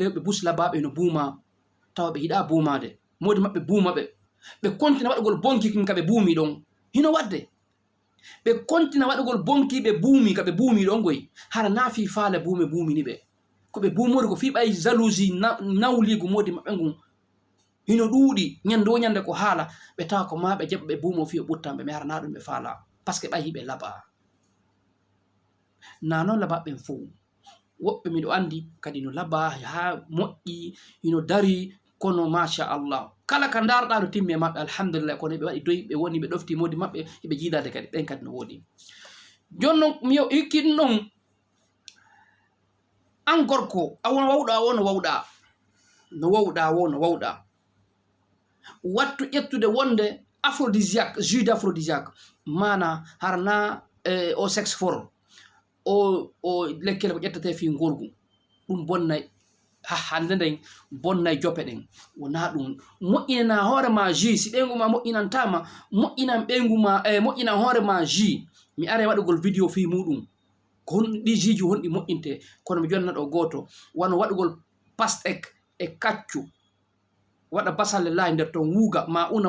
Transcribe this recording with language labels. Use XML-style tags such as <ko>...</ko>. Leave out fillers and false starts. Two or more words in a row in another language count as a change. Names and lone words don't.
<ff>rewɓe bus labaɓe no buuma tawa ɓe yiɗa buumade modi maɓɓe buuma ɓe kontina waɗugol bonki kin ka ɓe buumi ɗon hino wadde ɓe kontina waɗugol bonki ɓe buumi ka ɓe buumi ɗon goy hara naafi faale buumi ni ɓe ko ɓe buumori ko fi ɓay jalousie nawligu modi maɓɓe ngun hino ɗuuɗi ñande wo ñande ko haala ɓe tawa ko ma ɓe jaɓa ɓe buumo fi o ɓuttanɓe mi hara na ɗum ɓe faala</ff> <fr>par ce que</fr> <ff>ɓayi ɓe laɓa na noon labaɓɓen fo woɓɓe miɗo andi kadi no laɓa ha moƴƴi hino dari kono machallah kala ka darɗa no timmi e maɓɓe alhamdulillah kono ɓe waɗi doyi ɓe woni ɓe ɗofti modi maɓɓe eɓe jiidade kadi ɓen kadi no woodi jonnon mi hikki ɗum ɗon an gorko a wona wawɗa wo no wawɗa no wawɗa wo no wawɗa wattu ƴettude wonde aphrodisiaque</ff> <fr>jus d' aphrodisiaque</fr> <ff>mana harna o</ff> <fr>sexe fort</fr> <ff>o lekkele ko ƴettete fi gorgu ɗum bonnay hande nden bonnay jope ɗen wona ɗum moƴƴinana hoorema jus si ɓeygu ma moƴƴinantama moƴƴinan ɓeygu ma moƴƴinan hoorema jus mi are waɗugol vidéo fi muɗum ko honɗi jiji honɗi moƴƴinte kono mi jonna ɗo goto wano waɗugol pastek e kaccu waɗa basalle lahi nder ton wuuga ma una</ff>